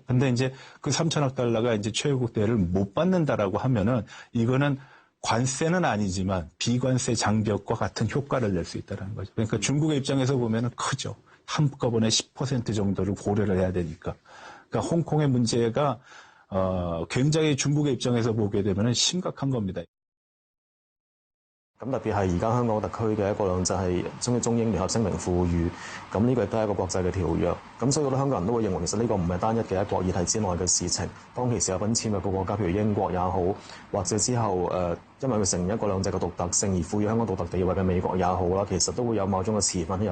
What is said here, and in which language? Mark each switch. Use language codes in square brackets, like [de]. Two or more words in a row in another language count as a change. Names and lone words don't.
[ko] 근데 이제 그 3천억 달러가 이제 최애국 대우를 못 받는다라고 하면은 이거는 관세는 아니지만 비관세 장벽과 같은 효과를 낼 수 있다는 거죠. 그러니까 중국의 입장에서 보면은 크죠. 한꺼번에 10% 정도를 고려를 해야 되니까. 그러니까 홍콩의 문제가 굉장히 중국의 입장에서 보게 되면은 심각한 겁니다. [yue] 咁特別係而家香港特區嘅一國兩制係中英聯合聲明賦予，咁呢個亦都係一個國際嘅條約。咁所以好多香港人都會認為其實呢個唔係單一嘅一國議題之內嘅事情。當其時有份簽約嘅國家，譬如英國也好，或者之後因為佢承認一國兩制嘅獨特性而賦予香港獨特地位嘅美國也好啦，其實都會有某種嘅持份喺入。